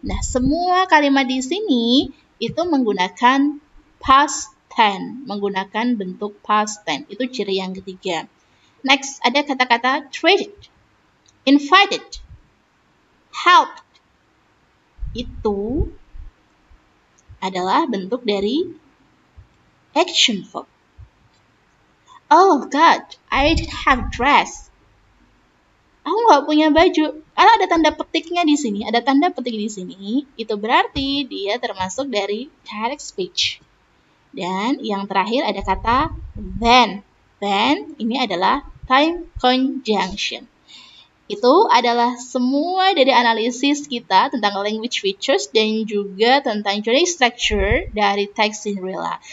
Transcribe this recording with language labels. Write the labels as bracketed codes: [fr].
[id] Nah, semua kalimat di sini itu menggunakan past tense, menggunakan bentuk past tense. Itu ciri yang ketiga. Next, ada kata-kata treated, invited, helped. Itu adalah bentuk dari action verb. [en] Oh God, I didn't have dress. [id] Aku nggak punya baju. Kalau ada tanda petiknya di sini, ada tanda petik di sini, itu berarti dia termasuk dari direct speech. Dan yang terakhir ada kata then. Then ini adalah time conjunction. Itu adalah semua dari analisis kita tentang language features dan juga tentang journey structure dari teks Cinderella.